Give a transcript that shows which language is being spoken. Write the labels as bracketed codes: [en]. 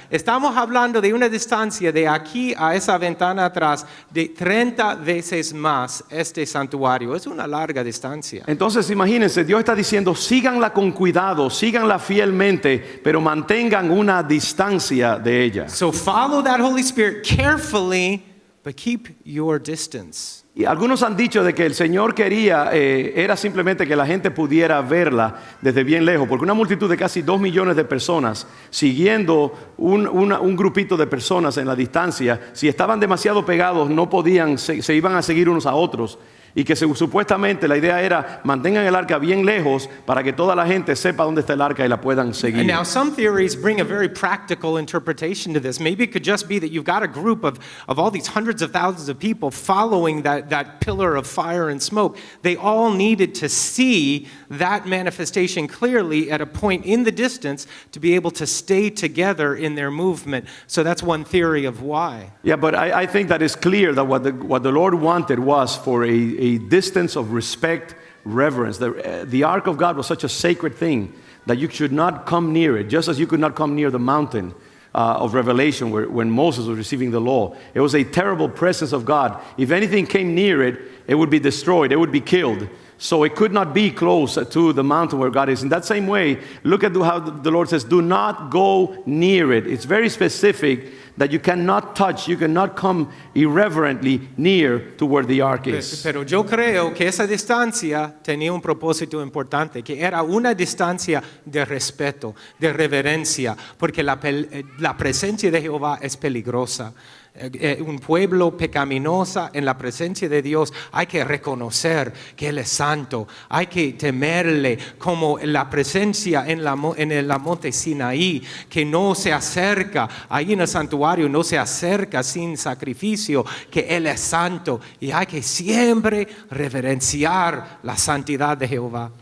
[es] Estamos hablando de una distancia de aquí a esa ventana atrás de 30 veces más este santuario. Es una larga distancia. Entonces imagínense, Dios está diciendo, síganla con cuidado, síganla fielmente, pero mantengan una distancia de ella. [en] So follow that Holy Spirit carefully, but keep your distance. [es] Y algunos han dicho de que el Señor quería, era simplemente que la gente pudiera verla desde bien lejos, porque una multitud de casi 2 millones de personas siguiendo un grupito de personas en la distancia, si estaban demasiado pegados no podían, se iban a seguir unos a otros. Y que supuestamente la idea era mantengan el arca bien lejos para que toda la gente sepa dónde está el arca y la puedan seguir. [en] And now some theories bring a very practical interpretation to this. Maybe it could just be that you've got a group of all these hundreds of thousands of people following that pillar of fire and smoke. They all needed to see that manifestation clearly at a point in the distance to be able to stay together in their movement. So that's one theory of why. Yeah, but I think that it's clear that what the Lord wanted was for a distance of respect, reverence. The Ark of God was such a sacred thing that you should not come near it, just as you could not come near the mountain of Revelation when Moses was receiving the law. It was a terrible presence of God. If anything came near it, it would be destroyed, it would be killed. So it could not be close to the mountain where God is. In that same way, look at how the Lord says, do not go near it. It's very specific that you cannot touch, you cannot come irreverently near to where the ark is. [es] Pero yo creo que esa distancia tenía un propósito importante, que era una distancia de respeto, de reverencia, porque la presencia de Jehová es peligrosa. Un pueblo pecaminoso en la presencia de Dios, hay que reconocer que Él es santo, hay que temerle, como la presencia en la monte Sinaí, que no se acerca, ahí en el santuario no se acerca sin sacrificio, que Él es santo, y hay que siempre reverenciar la santidad de Jehová.